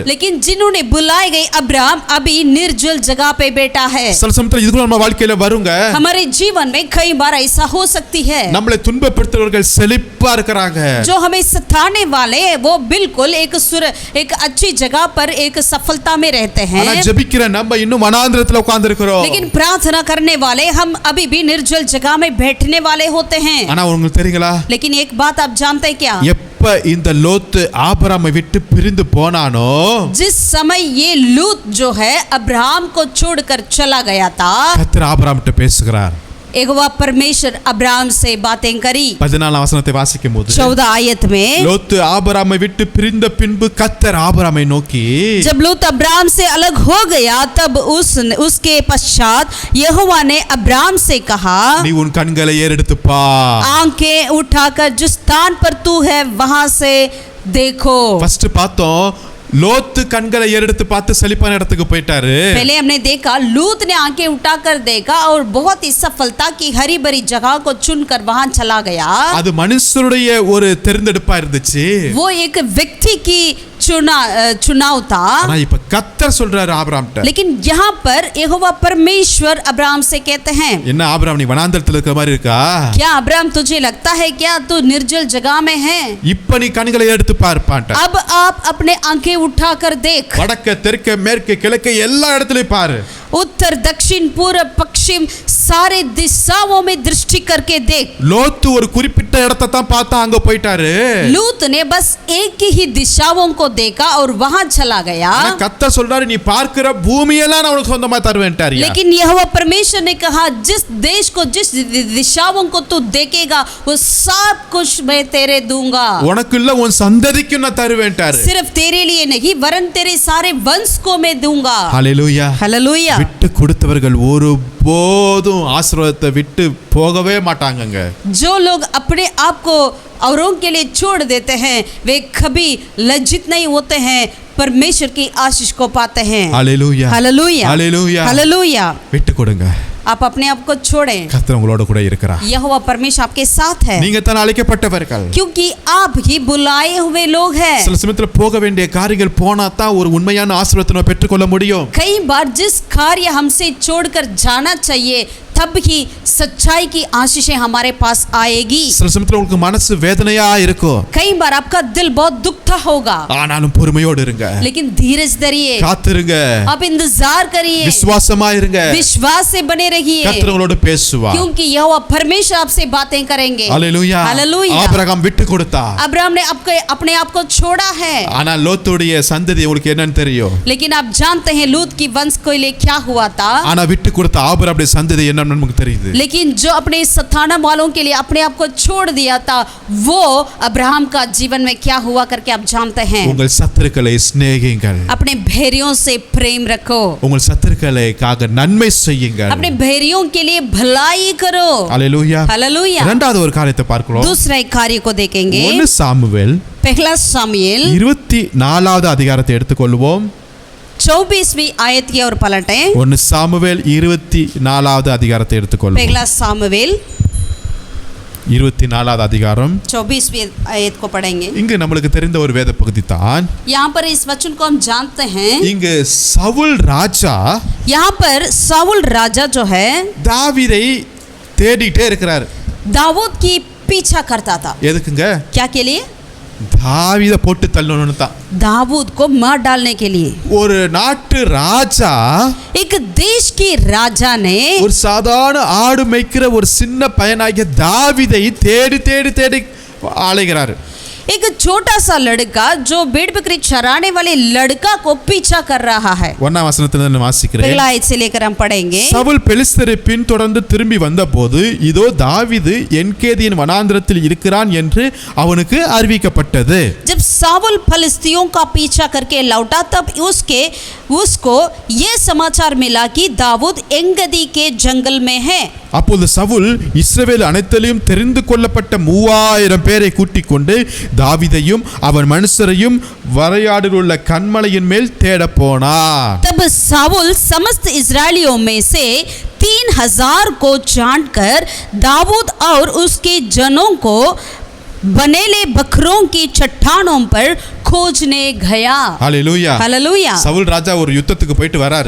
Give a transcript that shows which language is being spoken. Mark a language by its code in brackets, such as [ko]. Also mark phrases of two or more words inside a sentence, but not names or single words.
[hi] लेकिन जिन्होंने बुलाए गए अब्राहम अभी निर्जल जगह पे बैठा है. [ta] சில சமயத்துல இதுக்குள்ள நம்ம வாழ்க்கையில வருங்க. [hi] हमारे जीवन में कई बार ऐसा हो सकती है. [ta] நம்மளை துன்பப்படுத்துறவர்கள் செழிப்பா இருக்கிறாங்க. [hi] जो हमें सताने वाले वो बिल्कुल एक अच्छी जगह पर एक सफलता में रहते हैं. [ta] ஆனா ஜெபிக்கிற நம்ம இன்னும் வனாந்தரத்துல உட்கார்ந்து இருக்கிறோம். [hi] लेकिन प्रार्थना करने वाले हम अभी भी निर्जल जगह में बैठने वाले होते हैं. [ta] ஆனா உங்களுக்கு தெரியுங்களா? [hi] लेकिन एक बात आप जानते हैं क्या? [ta] எப்ப இந்த லோத்து ஆபிரகாமை விட்டு பிரிந்து போனானோ [hi] जिस समय ये लूत जो है अब्राहम को छोड़कर चला गया था [ta] கர்த்தர் ஆபிரகாம்கிட்ட பேசுகிறார். [hi] यहोवा परमेश्वर अब्राहम से बातें करी. [ta] 14 வசனத்தை வாசிக்கும்போது [hi] 14 आयत में [ta] லோத்து ஆபிரகாமை விட்டு பிரிந்த பின்பு கர்த்தர் ஆபிரகாமை நோக்கி [hi] जब लूत अब्राहम से अलग हो गया तब उसके पश्चात यहोवा ने अब्राहम से कहा [ta] நீ உன் கண்களை ஏறெடுத்து பார். [hi] आंखें उठाकर जिस स्थान पर तू है वहां से देखो. [ta] ஃபர்ஸ்ட் பார்த்தோம் லோத்து கண்களை ஏறெடுத்து பார்த்து செழிப்பான இடத்துக்கு போயிட்டாரு. [hi] पहले हमने देखा लूत ने आंखें उठाकर देखा और बहुत ही सफलता की हरी भरी जगह को चुनकर वहां चला गया. [ta] அது மனுஷருடைய ஒரு தேர்ந்தெடுப்பா இருந்துச்சு. [hi] वो एक व्यक्ति की चुनाव था. [ta] ஆனா இப்ப கர்த்தர் சொல்றாரு ஆபிரகாம்கிட்ட. [hi] लेकिन यहाँ पर यहोवा परमेश्वर अब्राहम से कहते हैं [ta] என்ன ஆபிரகாம் நீ வனாந்தரத்துல இருக்கிற மாதிரி இருக்கா? [hi] क्या अब्राहम तुझे लगता है क्या तू निर्जल जगह में है? [ta] இப்ப நீ கண்களை எடுத்து பார்ப்பான்ட்ட. [hi] अब आप अपने आंखें उठाकर देख. [ta] வடக்க தெற்கு மேற்கு கிழக்கு எல்லா இடத்துலயும் பாரு. [hi] उत्तर दक्षिण पूर्व पश्चिम सारे दिशाओं में दृष्टि करके देख. [ta] லோத்து ஒரு குறிப்பிட்ட இடத்தை தான் பார்த்தா அங்க போயிட்டாரு. [hi] लूत ने बस एक ही दिशाओं को देखा और वहां चला गया. [ta] ஆனா கர்த்தர் சொல்றாரு நீ பார்க்கிற பூமியெல்லாம் நான் உனக்கு சொந்தமா தருவேன்ட்டாரு. [hi] लेकिन यहोवा परमेश्वर ने कहा जिस देश को जिस दिशाओं को तू देखेगा वो सब कुछ मैं तेरे दूंगा. [ta] உனக்கு இல்ல உன் சந்ததிக்கு நான் தருவேன்ட்டாரு. [hi] सिर्फ तेरे लिए नहीं वरन तेरे सारे वंश को मैं दूंगा. [ta] ஹalleluya. [hi] हालेलुया. [ta] விட்டு கொடுத்தவர்கள் ஒருபோதும் ஆசீர்வாதத்தை விட்டு போகவே மாட்டாங்கங்க. [hi] जो लोग अपने आप को औरों के लिए छोड़ देते हैं वे कभी लज्जित नहीं होते हैं, परमेश्वर की आशीष को पाते हैं. [ta] ஹalleluya. [hi] हालेलुया. [ta] ஹalleluya. [hi] हालेलुया. [ta] விட்டு கொடுங்க. [hi] आप अपने आप को छोड़ें. [ta] கர்த்தர் உங்களோட கூட இருக்கிறார். [hi] यहोवा परमेश्वर आपके साथ है [ta] நீங்க தான் அழைக்கப்பட்டவர்கள். [hi] क्योंकि आप ही बुलाए हुए लोग हैं. [ta] சில சமயத்துல போக வேண்டிய காரியங்கள் போனா தான் ஒரு உண்மையான ஆசீர்வாதத்தை பெற்றுக்கொள்ள முடியும். [hi] कई बार जिस कार्य हमसे छोड़कर जाना चाहिए तब ही सच्चाई की आशीषें हमारे पास आएगी। [ta] சில சமயத்துல உங்களுக்கு மனசு வேதனையா இருக்கும், [hi] कई बार आपका दिल बहुत दुखता होगा, [ta] ஆனாலும் பொறுமையோடு இருங்க, [hi] लेकिन धीरज धरिए, [ta] காத்திருங்க, [hi] आप इंतजार करिए, [ta] விசுவாசமா இருங்க, [hi] विश्वास से बने रहिए, [ta] கர்த்தர் உங்களோடு பேசுவார், [hi] क्योंकि यहोवा परमेश्वर आपसे बातें करेंगे। [ta] ஹalleluya, [hi] हालेलुया। [ta] ஆபிரகாம் விட்டு கொடுத்தார், [hi] अब्राहम ने अपने आप को छोड़ा है, [ta] ஆனா லோத்துடைய சந்ததி உங்களுக்கு என்னன்னு தெரியும், [hi] लेकिन आप जानते हैं लूत की वंश को लिए क्या हुआ था। [ta] ஆனா விட்டு கொடுத்த ஆபிரகாமுடைய சந்ததி என்னன்னு நமக்கு தெரியுது। [hi] लेकिन जो अपने सथाना वालों के लिए अपने आप को छोड़ दिया था, वो अब्राहम का जीवन में क्या हुआ करके आप जानते हैं। [ta] உங்கள் சத்துருக்களை சிநேகியுங்கள், [hi] अपने भेड़ियों से प्रेम रखो, [ta] உங்கள் சத்துருக்களுக்காக நன்மை செய்யுங்கள், [hi] अपने भेड़ियों के लिए भलाई करो। [ta] ஹalleluya। [hi] हालेलुया। [ta] இரண்டாவது ஒரு காரியத்தை பார்க்கிறோம், [hi] दूसरा एक कार्य को देखेंगे। [ta] 1 சாமுவேல் [hi] पहला सामुएल [ta] 24வது அதிகாரத்தை எடுத்துக்கொள்வோம்। [hi] 24वीं आयत की ओर पलटें। [ta] 1 சாமுவேல் 24வது அதிகாரத்தை எடுத்துக்கொள்வோம்। [hi] पहला सामुएल [ta] 24வது அதிகாரம் [hi] 24वीं आयत को पढ़ेंगे। [ta] இங்கு நம்மளுக்கு தெரிந்த ஒரு வேத பகுதி தான்। [hi] यहाँ पर इस वचन को हम जानते हैं। [ta] இங்கு சவுல் ராஜா [hi] यहाँ पर साउल राजा जो है [ta] தாவீதை தேடிட்டே இருக்கிறார்। [hi] दाऊद की पीछा करता था। [ta] எதுக்குங்க? [hi] क्या के लिए? [ta] தாவீதை போட்டு தள்ளணும்னு தான்। [hi] दाऊद को मार डालने के लिए। [ta] ஒரு நாட்டு ராஜா [hi] एक देश की राजा ने [ta] ஒரு சாதாரண ஆடு மேய்க்கிற ஒரு சின்ன பையனாகிய தாவீதை தேடி தேடி தேடி அலைகிறார்। [hi] एक छोटा सा लड़का जो भेड़ बकरी चराने वाले लड़का को पीछा कर रहा है। [ta] 1ஆம் வசனத்துல நான் வாசிக்கிறேன்। [hi] पहला आयत से लेकर हम पढ़ेंगे। [ta] சவுல் பெலிஸ்தரை பின்தொடர்ந்து திரும்பி வந்தபோது இதோ தாவீது என்கேதியின் வனாந்திரத்தில் இருக்கிறான் என்று அவனுக்கு அறிவிக்கப்பட்டது। [hi] जब साउल फलिस्तियों का पीछा करके लौटा तब उसको ये समाचार मिला कि दाऊद एंगदी के जंगल में है। [ta] அப்போது சவுல் இஸ்ரவேல் அனைத்திலும் தெரிந்து கொள்ளப்பட்ட 3000 பேரை கூட்டிக் கொண்டு தாவீதையும் அவன் மனுஷரையும் வரையாடில் உள்ள கன்மலையின் மேல் தேட போனார்। [hi] तब साउल समस्त इस्राएलियों में से 3000 को छांटकर दाऊद और उसके जनों को बनेले बकरों की चट्टानों पर खोजने गया। हालेलुया। हालेलुया। [ta] சவுல் ராஜா ஒரு யுத்தத்துக்கு போயிட்டு வராரு।